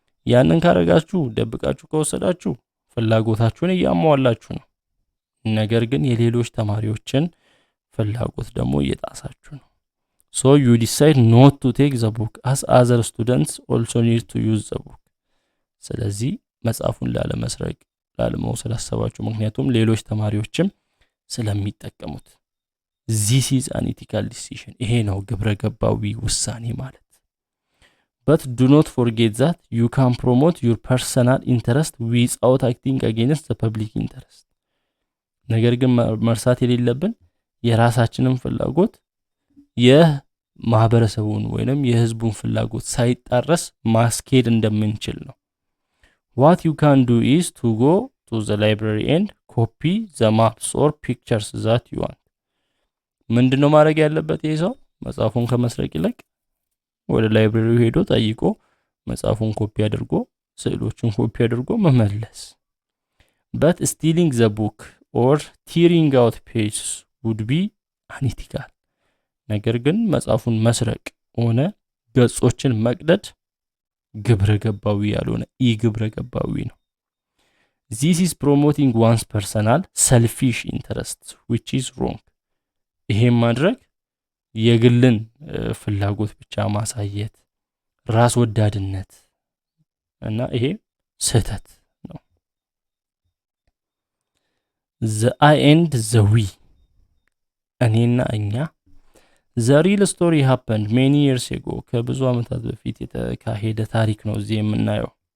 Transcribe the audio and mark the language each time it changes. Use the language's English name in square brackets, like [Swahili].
[Amharic] ያንን ካረጋችሁ፣ ደብቃችሁ ከወሰዳችሁ ፍላጎታችሁን እያሟላችሁ ነው። ነገር ግን የሌሎች ተማሪዎችን ፍላጎት ደግሞ እየጣሳችሁ ነው። [English] So you decide not to take the book as other students also need to use the book. [Amharic] ስለዚህ መጽሐፉን ላለመስረቅ፣ ላለመውሰድ አሰባችሁ፣ ምክንያቱም ሌሎች ተማሪዎችም ስለሚጠቀሙት። [English] This is an ethical decision. [Amharic] ይሄ ነው ግብረ ገባዊ ውሳኔ ማለት። [English] But do not forget that you can promote your personal interest without acting against the public interest. [Amharic] ነገር ግን መርሳት የሌለብን የራሳችንን ፍላጎት የማህበረሰቡን ወይንም የህዝቡን ፍላጎት ሳይጣረስ ማስኬድ እንደምንችል ነው። [English] What you can do is to go to the library and copy the maps or pictures that you want. [Amharic] ምንድነው ማድረግ ያለበት? ይሄ ሰው መጽሐፉን ከመስረቅ ይልቅ ወደ ላይብረሪው ሄዶ ጠይቆ መጽሐፉን ኮፒ አድርጎ ስዕሎቹን ኮፒ አድርጎ መመለስ። [English] But stealing the book or tearing out pages would be unethical. [Amharic] ነገር ግን መጽሐፉን መስረቅ ሆነ ገጾችን መቅደድ ግብረ ገባዊ ያልሆነ ግብረ ገባዊ ነው። [English] This is promoting one's personal selfish interests, which is wrong. [Amharic] ይሄን ማድረግ የግልን ፍላጎት ብቻ ማሳየት፣ ራስ ወዳድነት እና ይሄ ስህተት ነው። [English] the I and the we [Amharic] እኔና እኛ [English] the real story happened many years ago [Amharic] ከብዙ ዓመታት በፊት የተካሄደ ታሪክ ነው እዚህ የምናየው።